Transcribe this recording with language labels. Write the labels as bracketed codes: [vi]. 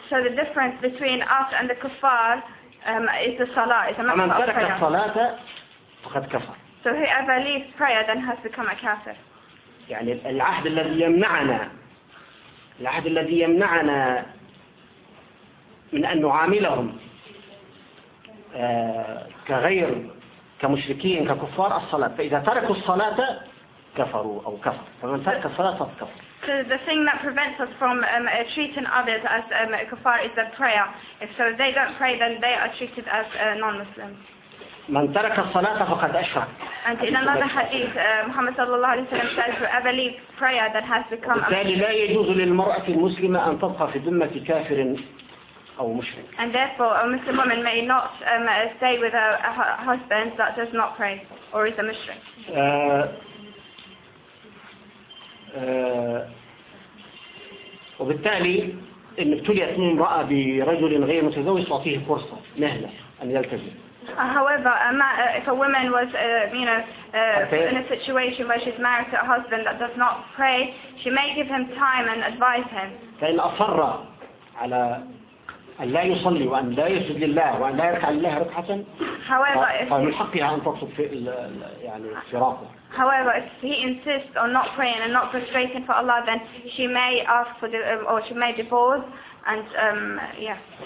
[en] So the difference between us and the kuffar is the salah. It's a matter [ar] فمن ترك [en] of prayer. [ar] الصلاة فقد كفر. [en] So whoever leaves prayer then has become a kafir. [ar] يعني العهد الذي يمنعنا من أن نعاملهم كغير كمشركين ككفار الصلاة فإذا تركوا الصلاة كفروا أو كفر فمن ترك الصلاة فقد كفر. [en] So the thing that prevents us from treating others as kuffar is the prayer. If so they don't pray then they are treated as non-Muslims. [ar] من ترك الصلاة فقد أشرك. [en] And in another hadith, Muhammad [ar] صلى الله عليه وسلم [en] says whoever leaves prayer that has become. [ar] وبالتالي لا يجوز للمرأة المسلمة أن تبقى في ذمة كافر. [en] And therefore, a Muslim woman may not stay with a husband that does not pray or is a mushrik. [ar] وبالتالي إن ابتليت امرأة برجل غير متزوج تعطيه فرصة مهلة أن يلتزم. [en] However, if a woman was, in a situation where she's married to a husband that does not pray, she may give him time and advise him. [ar] فإن أصر على أن لا يصلي وأن لا يسجد لله وأن لا يركع لله ركعة فمن حقها أن تقصد في يعني فراقه. [en] However, if he insists on not praying and not prostrating for Allah, then she may ask for the or she may divorce and yeah.